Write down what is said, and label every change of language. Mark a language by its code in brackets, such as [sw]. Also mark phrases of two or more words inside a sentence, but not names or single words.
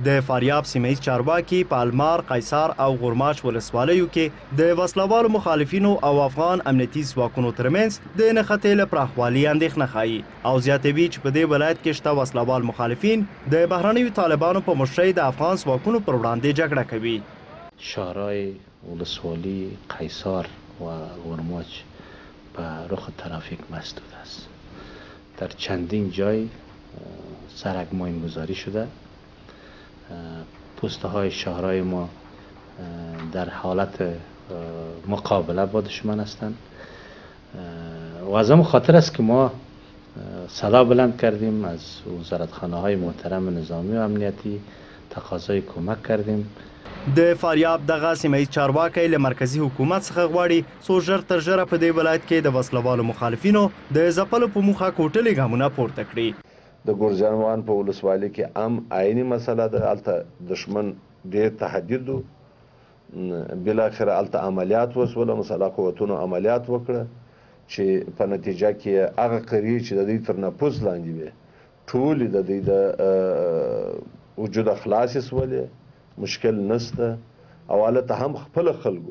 [ps] د فاریاب سیمهیز چارواکي په المار، قیصار او غورماش ولسوالیو کې د وسلوالو مخالفینو او افغان امنیتي ځواکونو ترمنځ د نښتې له پراخوالي اندېښنه ښایي او زیاتوي چې په دې ولایت کې شته وسلوال مخالفین د بهرنیو طالبانو په مشرۍ د افغان ځواکونو پر وړاندې جګړه کوي. [fa] شهرهای ولسوالی قیصار و غورماش به رخ ترافیک مسدود است. در چندین جای سرک ماینگذاری شده. پوسته های شهرهای ما در حالت مقابله با دشمن هستند و از همون خاطر است که ما صدا بلند کردیم، از وزارتخانه های محترم نظامی و امنیتی تقاضای کمک کردیم. [ps] د فاریاب دغه سیمهیز چارواکی له مرکزی حکومت څخه غواړي څو ژر تر ژره په دې ولایت کې د وسلوالو مخالفینو د ځپلو په موخه کوټلې ګامونه پورته کړي. د ګورجانوان په ولسوالۍ کې هم عیني مسله ده. هلته دشمن ډېر تهدید و، بالاخره هلته عملیات وسوله، مسلح قوتونو عملیات وکړه چې په نتیجه کې هغه قریې چې د دوی تر نفوذ لاندې وې ټولې د دوی د وجوده خلاصې سولې، مشکل نشته او هلته هم خپل خلکو.